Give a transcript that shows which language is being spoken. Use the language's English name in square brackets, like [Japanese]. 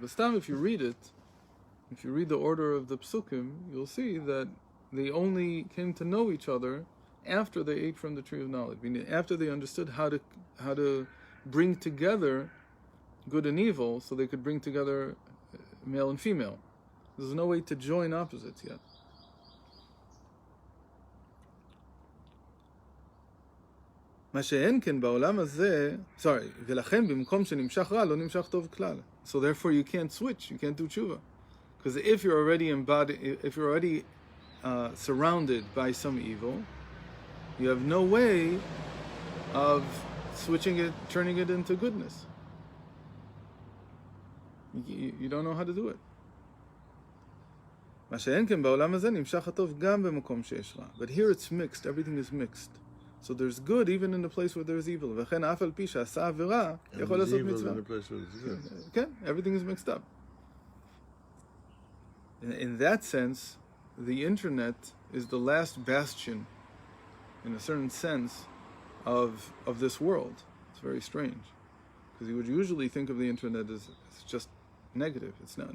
[English] But still, if you read it, if you read the order of the Psukim, you'll see that they only came to know each other after they ate from the tree of knowledge. Meaning after they understood how to bring together good and evil, so they could bring together male and female. There's no way to join opposites yet. [Hebrew] מה שאין כן בעולם הזה, ולכן במקום שנמשך רע, לא נמשך טוב כלל. [English] So therefore you can't switch, you can't do tshuva. Because if you're already surrounded by some evil, you have no way of switching it, turning it into goodness. You don't know how to do it. [Hebrew] מה שאין כן בעולם הזה נמשך הטוב גם במקום שיש רע. [English] But here it's mixed, everything is mixed. So there's good even in the place where there's evil. [Hebrew] וכן אף על פי שעשה עבירה, יכול לעשות מצווה. [English] כן, everything is mixed up. In that sense, the internet is the last bastion, in a certain sense, of this world. It's very strange. Because you would usually think of the internet as just negative. It's not.